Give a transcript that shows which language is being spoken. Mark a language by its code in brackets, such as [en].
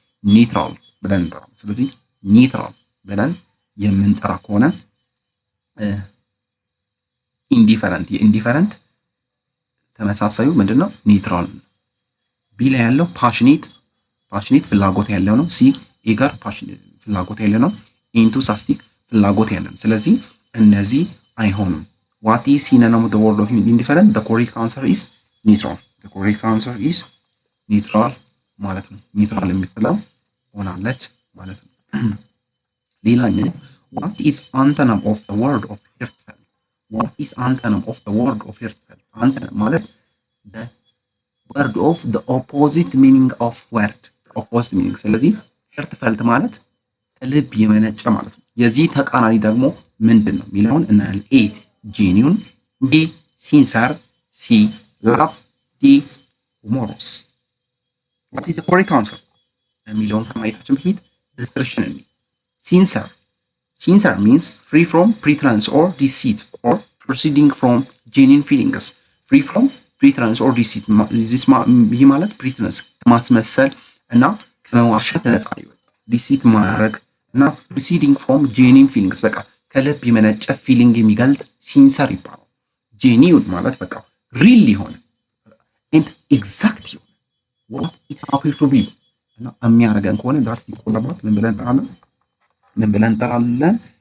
[am] ኒውትራል ብለን እንጠራው። ስለዚህ ኒውትራል ብለን የምንጠራ ከሆነ ኢንዲፈረንት፣ የኢንዲፈረንት ተመሳሳዩ ምንድነው? ኒውትራል። ቢ ላይ ያለው ፓሽኔት፣ ፓሽኔት ፍላጎት ያለው ነው። ሲ ኤገር ፓሽኔት ፍላጎት ያለው ነው። ኢንቱሳስቲክ ፍላጎት ያለው ነው። ስለዚህ እነዚህ አይሆኑም። [en] What is synonym of the word of indifferent? The correct answer is neutral. The correct answer is neutral [am] ማለት ነው። ኒውትራል የምትለው ሆናለች ማለት ነው። ሌላኛው [en] what is antonym of the word of heartfelt? What is antonym of the word of heartfelt? Antonym ማለት the word of the opposite meaning of word, the opposite meaning። [am] ስለዚህ heartfelt ማለት ከልብ የመነጨ ማለት ነው። የዚህ ተቃራኒ ደግሞ ምንድን ነው የሚለውን እናያለን። [en] ኤ genuine, B sincere, C love, D humorous. What is the correct answer? [am] የሚለውን ከማየታችን በፊት description እንይ። [en] sincere, sincere means free from pretense or deceit or proceeding from genuine feelings. free from pretense or deceit [am] ይህ ማለት pretense ከማስመሰል እና ከመዋሸት ነፃ ይወጣ፣ deceit ማድረግ እና [en] proceeding from genuine feelings [am] በቃ ከልብ የመነጨ ፊሊንግ የሚገልጥ ሲንሰር ይባላል። ጄኒውን ማለት በቃ ሪል የሆነ ኤንድ ኤግዛክት የሆነ [en] what it happens to be [am] እና የሚያደርገን ከሆነ ዳት ይቆላባት ምን ብለን እንጠራለን? ምን ብለን እንጠራለን?